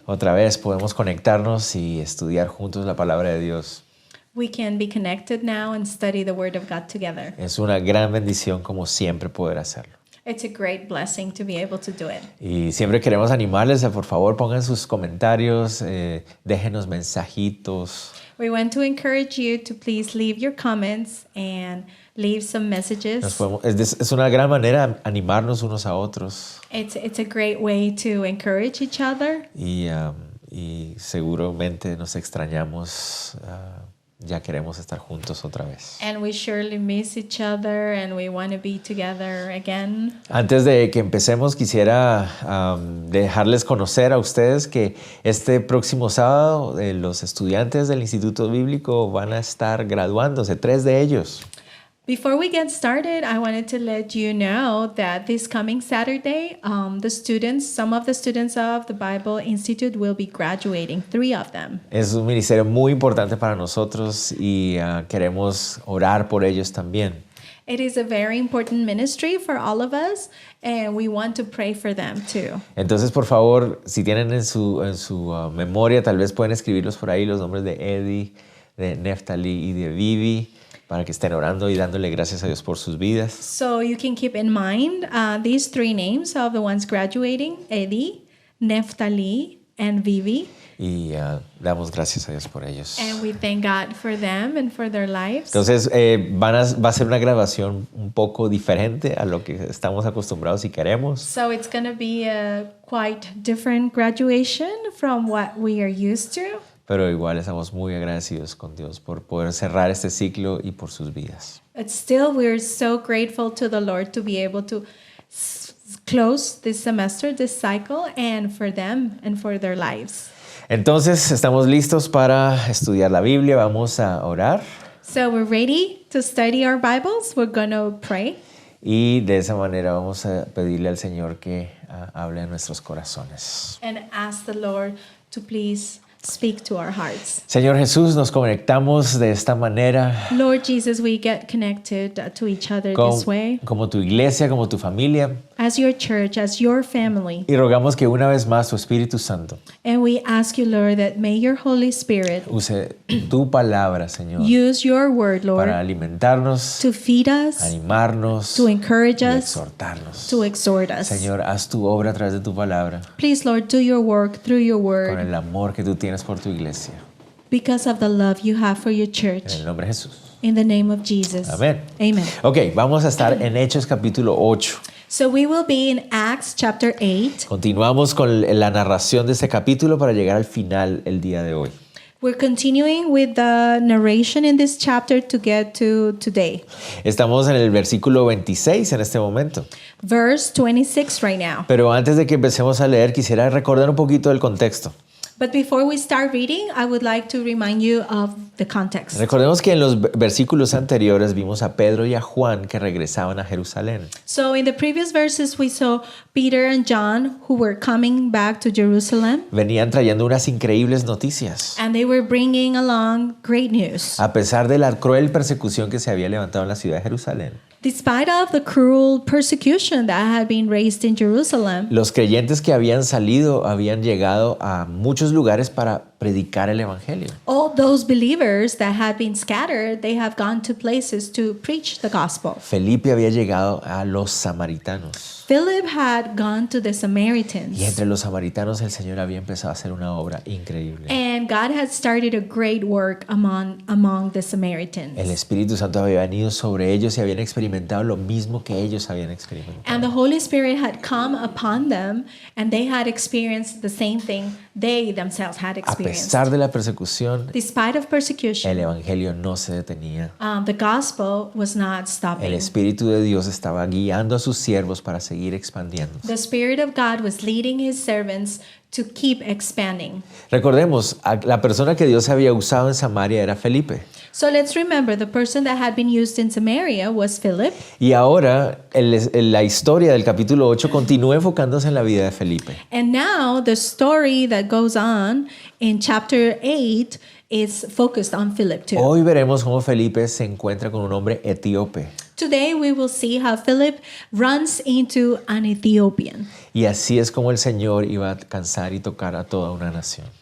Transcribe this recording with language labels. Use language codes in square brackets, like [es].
[es] Otra vez podemos conectarnos y estudiar juntos la palabra de Dios. [en] We can be connected now and study the Word of God together. [es] Es una gran bendición como siempre poder hacerlo. [en] It's a great blessing to be able to do it. [es] Y siempre queremos animarles a por favor pongan sus comentarios, déjenos mensajitos. [en] We want to encourage you to please leave your comments and leave some messages. [es] Es una gran manera de animarnos unos a otros [en] It's a great way to encourage each other. [es] y seguramente nos extrañamos. Ya queremos estar juntos otra vez. [en] And we surely miss each other and we want to be together again. [es] Antes de que empecemos, quisiera dejarles conocer a ustedes que este próximo sábado los estudiantes del Instituto Bíblico van a estar graduándose, 3 de ellos. [en] Before we get started, I wanted to let you know that this coming Saturday, some of the students of the Bible Institute will be graduating, 3 of them. [es] Es un ministerio muy importante para nosotros y queremos orar por ellos también. [en] It is a very important ministry for all of us, and we want to pray for them too. [es] Entonces, por favor, si tienen en su memoria, tal vez pueden escribirlos por ahí, los nombres de Eddie, de Neftali y de Vivi, para que estén orando y dándole gracias a Dios por sus vidas. [en] So you can keep in mind these 3 names of the ones graduating: Eddie, Neftali, and Vivi. [es] Y damos gracias a Dios por ellos. [en] And we thank God for them and for their lives. [es] Entonces va a ser una grabación un poco diferente a lo que estamos acostumbrados y queremos. [en] So it's going to be a quite different graduation from what we are used to. [es] Pero igual estamos muy agradecidos con Dios por poder cerrar este ciclo y por sus vidas. [en] But still, we're so grateful to the Lord to be able to close this semester, this cycle, and for them and for their lives. [es] Entonces, estamos listos para estudiar la Biblia. Vamos a orar. [en] So we're ready to study our Bibles. We're going to pray. [es] Y de esa manera vamos a pedirle al Señor que hable a nuestros corazones. [en] And ask the Lord to please speak to our hearts. [es] Señor Jesús, nos conectamos de esta manera. [en] Lord Jesus, we get connected to each other this way. [es] Como tu iglesia, como tu familia. [en] As your church, as your family. [es] Y rogamos que una vez más tu Espíritu Santo [en] And we ask you, Lord, that may your Holy Spirit [es] use tu palabra, Señor, [en] use your word, Lord, [es] para alimentarnos, [en] to feed us, [es] animarnos [en] to encourage [es] y [en] us, [es] exhortarnos. [en] to exhort us. [es] Señor, haz tu obra a través de tu palabra [en] Please, Lord, do your work through your [es] con [en] word [es] el amor que tú tienes por tu iglesia. [en] because of the love you have for your [es] En [en] church. [es] el nombre de Jesús. [en] In the name of Jesus. [es] Amén. [en] Amen. [es] Ok, vamos a estar en Hechos capítulo 8. [en] So we will be in Acts chapter 8. [es] Continuamos con la narración de este capítulo para llegar al final el día de hoy. [en] We're continuing with the narration in this chapter to get to today. [es] Estamos en el versículo 26 en este momento. [en] Verse 26 right now. [es] Pero antes de que empecemos a leer, quisiera recordar un poquito del contexto. [en] But before we start reading, I would like to remind you of the context. [es] Recordemos que en los versículos anteriores vimos a Pedro y a Juan que regresaban a Jerusalén. [en] So in the previous verses, we saw Peter and John who were coming back to Jerusalem, [es] Venían trayendo unas increíbles noticias. [en] and they were bringing along great news. [es] A pesar de la cruel persecución que se había levantado en la ciudad de Jerusalén, [en] Despite of the cruel persecution that had been raised in Jerusalem, [es] los creyentes que habían salido habían llegado a muchos lugares para predicar el evangelio. [en] all those believers that had been scattered, they have gone to places to preach the gospel. [es] Felipe había llegado a los samaritanos. [en] Philip had gone to the [es] Y [en] Samaritans, [es] entre los samaritanos el Señor había empezado a hacer una obra increíble. [en] and God had started a great work among the Samaritans. [es] El Espíritu Santo había venido sobre ellos y habían experimentado lo mismo que ellos habían experimentado. [en] And the Holy Spirit had come upon them, and they had experienced the same thing they themselves had [es] A [en] experienced. [es] pesar de la persecución, [en] Despite of [es] el [en] persecution, [es] evangelio no se detenía. [en] the gospel was not [es] El [en] stopping. [es] Espíritu de Dios estaba guiando a sus siervos para seguir expandiéndose. [en] The Spirit of God was leading His servants to keep expanding. [es] Recordemos, la persona que Dios había usado en Samaria era Felipe. [en] So let's remember the person that had been used in Samaria was Philip. [es] Y ahora la historia del capítulo 8 continúa enfocándose en la vida de Felipe. [en] And now the story that goes on in chapter 8 is focused on Philip too. [es] Hoy veremos cómo Felipe se encuentra con un hombre etíope. [en] Today we will see how Philip runs into an Ethiopian. [es] Y así es como el Señor iba a alcanzar y tocar a toda una nación.